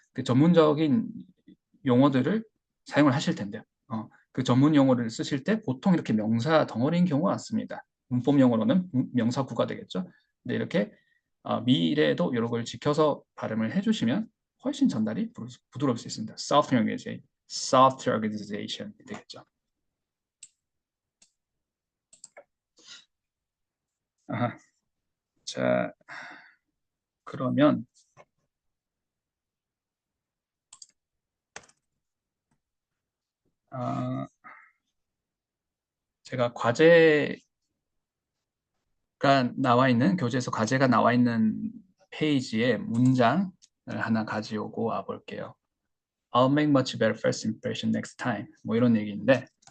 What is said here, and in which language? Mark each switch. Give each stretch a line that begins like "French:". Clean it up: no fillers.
Korean: 그 전문적인 용어들을 사용을 하실 텐데요. 그 전문 용어를 쓰실 때 보통 이렇게 명사 덩어리인 경우가 많습니다. 문법 용어로는 명사구가 되겠죠. 근데 이렇게 미래에도 이런 걸 지켜서 발음을 해주시면 훨씬 전달이 부드러울 수 있습니다. soft organization 되겠죠. 자, 그러면 제가 과제가 나와 있는 교재에서 과제가 나와 있는 페이지에 문장을 하나 가져오고 와 볼게요.
English: I'll make much better first impression next time.
Korean: 뭐 이런 얘기인데